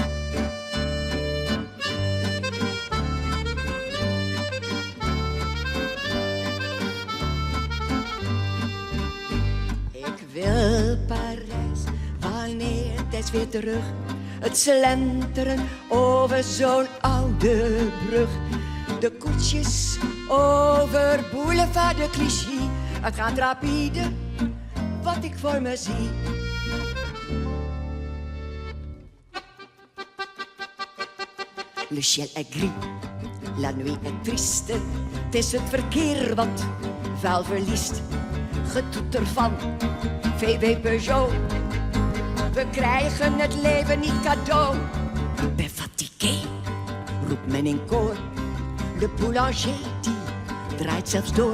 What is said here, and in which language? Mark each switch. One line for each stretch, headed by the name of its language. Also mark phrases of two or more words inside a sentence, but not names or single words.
Dutch: Ik wil Parijs, wanneer het is weer terug. Het slenteren over zo'n oude brug. De koetsjes over boulevard de Clichy. Het gaat rapide, wat ik voor me zie.
French: Le ciel est gris, la nuit est triste.
Dutch: Het is het verkeer wat vuil verliest. Getoeter van VW Peugeot. We krijgen het leven niet cadeau. Ben fatigué, roept men in koor. De boulanger die draait zelfs door.